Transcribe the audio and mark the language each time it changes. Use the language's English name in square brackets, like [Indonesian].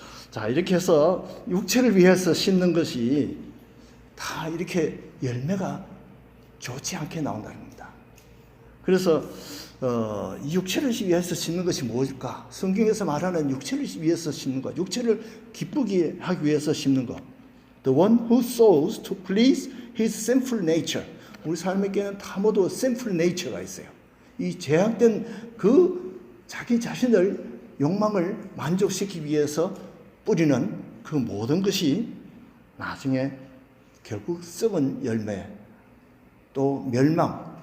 [Korean] 자, 이렇게 해서 육체를 위해서 심는 것이 다 이렇게 열매가 좋지 않게 나온다는 겁니다. 그래서 이 육체를 위해서 심는 것이 무엇일까? 성경에서 말하는 육체를 위해서 심는 것, 육체를 기쁘게 하기 위해서 심는 것. [English] The one who sows to please his sinful nature. [Korean] 우리 삶에게는 다 모두 [English] sinful nature [Korean] 가 있어요. 이 죄악된 그 자기 자신을 욕망을 만족시키기 위해서 뿌리는 그 모든 것이 나중에 결국 썩은 열매, 또 멸망,